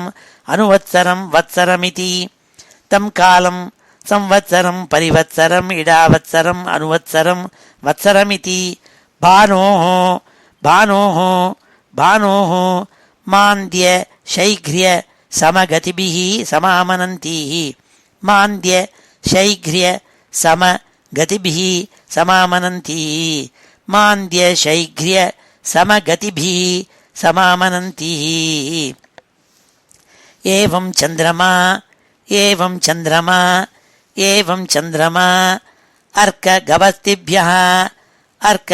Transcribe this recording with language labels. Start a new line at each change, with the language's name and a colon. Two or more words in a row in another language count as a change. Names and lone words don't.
Sanskrit: अनुवत्सरं वत्सरमिति तं कालं संवत्सरं परिवत्सरम् इडावत्सरम् अनुवत्सरं वत्सरमिति भानोः भानोः भानोः मान्द्य शैघ्र्य समगतिभिः समामनन्तीहि मान्द्य शैघ्र्य समगतिभिः समामनन्तीहि मान्द्य शैघ्र्य समगतिभिः समामनन्तीहि एवं चन्द्रमा एवं चन्द्रमा एवं चन्द्रमा अर्क गभस्तिभ्यः अर्क